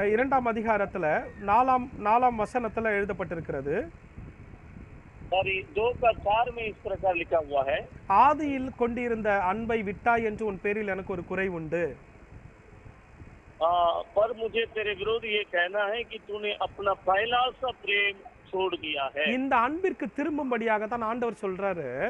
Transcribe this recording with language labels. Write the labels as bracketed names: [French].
[Tamil] 2ஆம் அதிகாரத்துல 4ஆம் வசனத்துல எழுதப்பட்டிருக்கிறது. [Hindi] और 2:4 में इस प्रकार लिखा हुआ है, [Tamil] ஆதியில் கொண்டிருந்த அன்பை விட்டாய் என்று உன் பேரில் எனக்கு ஒரு குறை உண்டு. [Hindi] पर मुझे तेरे विरोध ये कहना है कि तूने अपना पहला सा प्रेम छोड़ दिया है। [Tamil] இந்த அன்பிற்கு திரும்பும்படியாக தான் ஆண்டவர் சொல்றாரு.